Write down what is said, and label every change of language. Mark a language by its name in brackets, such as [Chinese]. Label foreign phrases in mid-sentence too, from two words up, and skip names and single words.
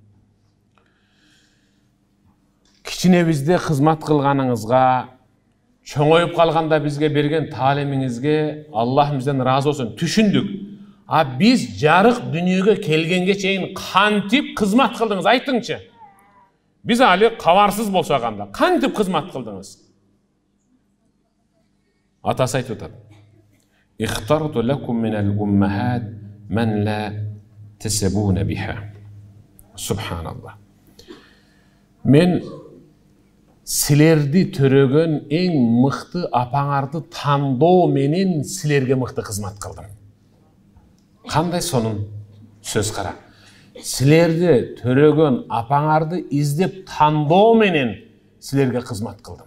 [Kyrgyz] Кичинебизде кызмат кылганыңызга, чоңоюп калганда бизге берген таалимиңизге Аллах бизден ыраазы болсун, түшүндүк. А биз жарык дүйнөгө келгенге чейин кантип кызмат кылдыңыз, айтыңчы. Биз али кабарсыз болсок анда кантип кызмат кылдыңыз? Атасы айтып атат. [Arabic] اخترت لكم من الأمهات من لا تسبون بها. سبحان الله. [Kyrgyz] Мен силерди төрөгөн эң мыкты апаңарды тандоо менен силерге мыкты кызмат кылдым. Кандай сонун сөз кара. Силерди төрөгөн апаңарды издеп тандоо менен силерге кызмат кылдым.